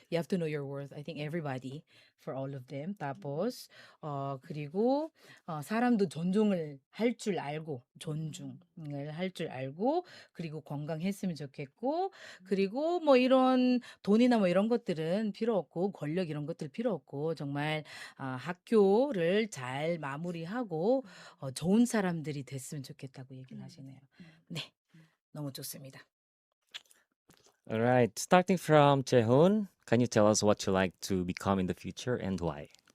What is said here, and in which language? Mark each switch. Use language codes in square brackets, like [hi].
[en] You have to know your worth. I think everybody, for all of them. [tl] tapos, [ko] 그리고, 사람도 존중을 할 줄 알고, 존중을 할 줄 알고, 그리고 건강했으면 좋겠고, 그리고 뭐 이런 돈이나 뭐 이런 것들은 필요 없고, 권력 이런 것들 필요 없고, 정말, 학교를 잘 마무리하고, 좋은 사람들이 됐으면 좋겠다고 얘기를 하시네요. 네. 너무 좋습니다. [en] All right. Starting from Chehun, can you tell us what you like to become in the future and why?